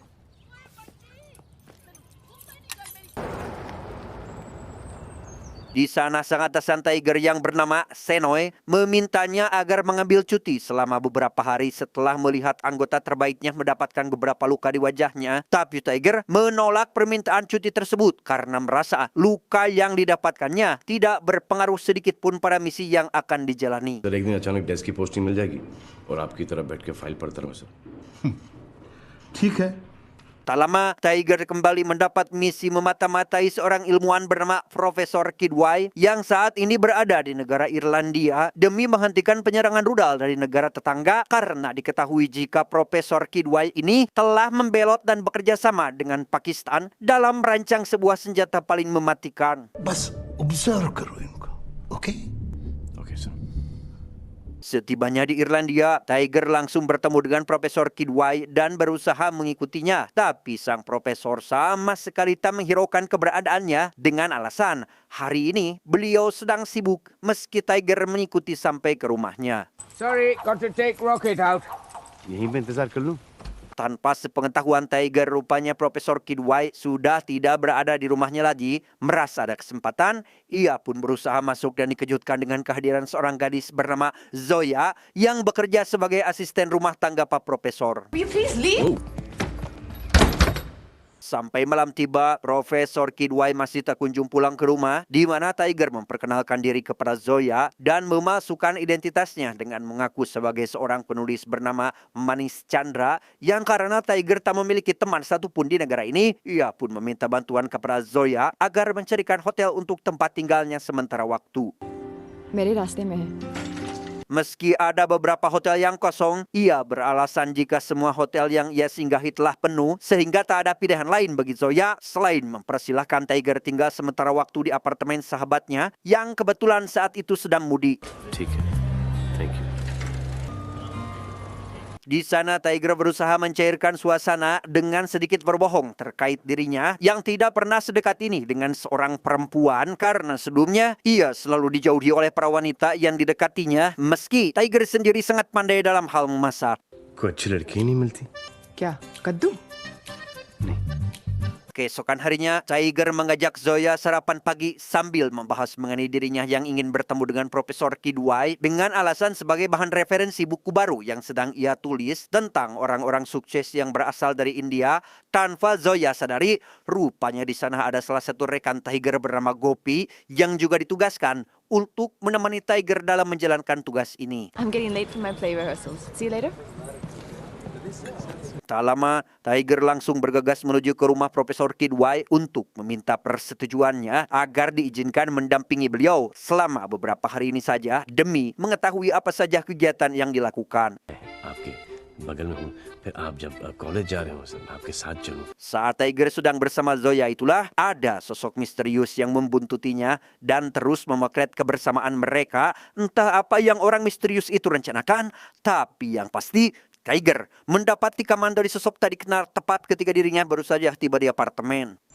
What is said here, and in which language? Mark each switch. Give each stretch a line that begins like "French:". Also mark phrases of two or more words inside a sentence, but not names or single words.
Indonesian: Di sana sang atasan Tiger yang bernama Senoy memintanya agar mengambil cuti selama beberapa hari setelah melihat anggota terbaiknya mendapatkan beberapa luka di wajahnya. Tapi Tiger menolak permintaan cuti tersebut karena merasa luka yang didapatkannya tidak berpengaruh sedikit pun pada misi yang akan dijalani.
Hindi: एक दिन अचानक डेस्क की पोस्टिंग मिल जाएगी और आपकी तरफ बैठ के फाइल पढ़ता रहूं सर. ठीक है.
Indonesian: Tak lama, Tiger kembali mendapat misi memata-matai seorang ilmuwan bernama Profesor Kidwai yang saat ini berada di negara Irlandia demi menghentikan penyerangan rudal dari negara tetangga karena diketahui jika Profesor Kidwai ini telah membelot dan bekerja sama dengan Pakistan dalam merancang sebuah senjata paling mematikan.
Hindi: बस ऑब्जर्व करो इनको, ओके?
English: okay sir.
Indonesian: Setibanya di Irlandia, Tiger langsung bertemu dengan Profesor Kidwai dan berusaha mengikutinya. Tapi sang profesor sama sekali tak menghiraukan keberadaannya dengan alasan hari ini beliau sedang sibuk meski Tiger mengikuti sampai ke rumahnya.
English: Sorry, got to take Rocket out.
Hindi: यहीं पे इंतजार कर लूं.
Indonesian: Tanpa sepengetahuan Tiger, rupanya Profesor Kidwai sudah tidak berada di rumahnya lagi. Merasa ada kesempatan, ia pun berusaha masuk dan dikejutkan dengan kehadiran seorang gadis bernama Zoya yang bekerja sebagai asisten rumah tangga Pak Profesor.
English: Will you please leave?
Indonesian: Sampai malam tiba, Profesor Kidwai masih tak kunjung pulang ke rumah, di mana Tiger memperkenalkan diri kepada Zoya dan memasukkan identitasnya dengan mengaku sebagai seorang penulis bernama Manish Chandra yang karena Tiger tak memiliki teman satupun di negara ini, ia pun meminta bantuan kepada Zoya agar mencarikan hotel untuk tempat tinggalnya sementara waktu.
Hindi: मेरे रास्ते में है.
Indonesian: Meski ada beberapa hotel yang kosong, ia beralasan jika semua hotel yang ia singgahi telah penuh sehingga tak ada pilihan lain bagi Zoya selain mempersilahkan Tiger tinggal sementara waktu di apartemen sahabatnya yang kebetulan saat itu sedang mudik.
Hindi: ठीक है.
English: Thank you.
Indonesian: Di sana Tiger berusaha mencairkan suasana dengan sedikit berbohong terkait dirinya yang tidak pernah sedekat ini dengan seorang perempuan karena sebelumnya ia selalu dijauhi oleh para wanita yang didekatinya meski Tiger sendiri sangat pandai dalam hal memasak.
Hindi: कोई अच्छी लड़की ही नहीं मिलती. क्या कद्दू?
Indonesian: Keesokan harinya, Tiger mengajak Zoya sarapan pagi sambil membahas mengenai dirinya yang ingin bertemu dengan Profesor Kidwai dengan alasan sebagai bahan referensi buku baru yang sedang ia tulis tentang orang-orang sukses yang berasal dari India. Tanpa Zoya sadari, rupanya di sana ada salah satu rekan Tiger bernama Gopi yang juga ditugaskan untuk menemani Tiger dalam menjalankan tugas ini.
English: I'm getting late for my play rehearsals. See you later.
Indonesian: Tak lama, Tiger langsung bergegas menuju ke rumah Profesor Kidwai untuk meminta persetujuannya agar diizinkan mendampingi beliau selama beberapa hari ini saja demi mengetahui apa saja kegiatan yang dilakukan.
Hindi: आपके बगल में हूँ फिर आप जब कॉलेज जा रहे हो सर मैं आपके साथ चलूँ
Indonesian: Saat Tiger sedang bersama Zoya itulah ada sosok misterius yang membuntutinya dan terus memotret kebersamaan mereka. Entah apa yang orang misterius itu rencanakan, tapi yang pasti Tiger mendapati kaman dari sosok tadi kenal tepat ketika dirinya baru saja tiba di apartemen.